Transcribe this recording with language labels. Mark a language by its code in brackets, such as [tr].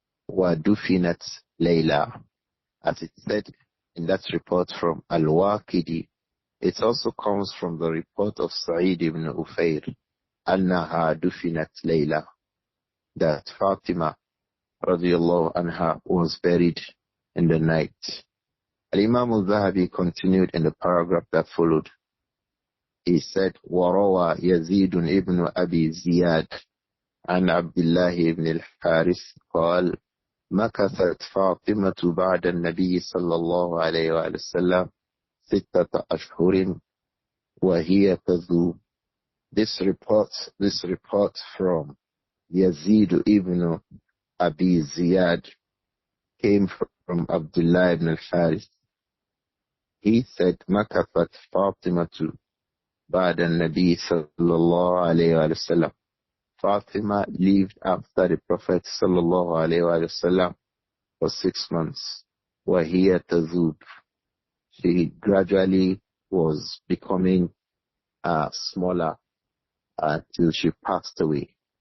[ar] وَدُفِنَتْ liLla. [en] As it said in that report from Al-Waqidi, it also comes from the report of Sa'id ibn Ufayr, [ar] عنها دُفِنَتْ liLla, [en] that Fatima radiyallahu anha was buried in the night. Imām Adh-Dhahabi continued in the paragraph that followed. He said, [ar] وَرَوَى يَزِيدٌ ibn Abi Ziyad عن عبد الله بن الحارث قال مكثت فاطمة بعد النبي صلى الله عليه وسلم 6 أشهر وهي تذوب. [en] This report from Yazid ibn Abi Ziyad came from Abdullah ibn al-Harith. [ar] He said, Makafat Fatimatu بعد النبي صلى الله عليه وسلم. [en] Fatima lived after the Prophet صلى الله عليه وسلم for 6 months. [ar] وهي تذوب. [en] She gradually was becoming smaller until she passed away.